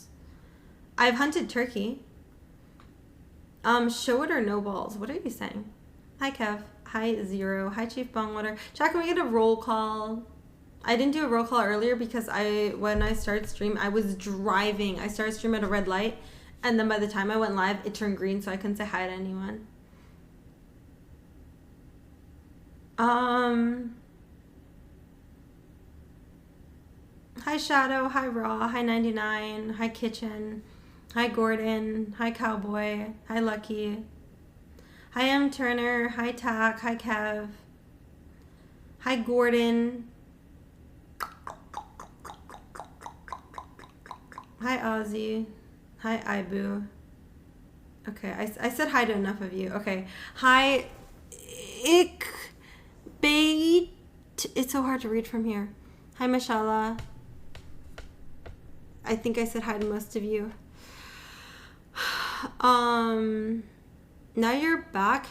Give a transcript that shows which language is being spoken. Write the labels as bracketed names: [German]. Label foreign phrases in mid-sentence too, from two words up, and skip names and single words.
[English] I've hunted turkey. Show it or no balls. What are you saying? Hi, Kev. Hi, Zero. Hi, Chief Bongwater. Jack, can we get a roll call? I didn't do a roll call earlier because when I started stream, I was driving. I started stream at a red light, and then by the time I went live, it turned green, so I couldn't say hi to anyone. Hi, Shadow. Hi, Raw. Hi, 99. Hi, Kitchen. Hi, Gordon. Hi, Cowboy. Hi, Lucky. Hi, M. Turner. Hi, Tack. Hi, Kev. Hi, Gordon. Hi, Ozzy. Hi, Ibu. Okay, I said hi to enough of you. Okay. Hi, Bait. It's so hard to read from here. Hi, Mashallah. I think I said hi to most of you. Now you're back.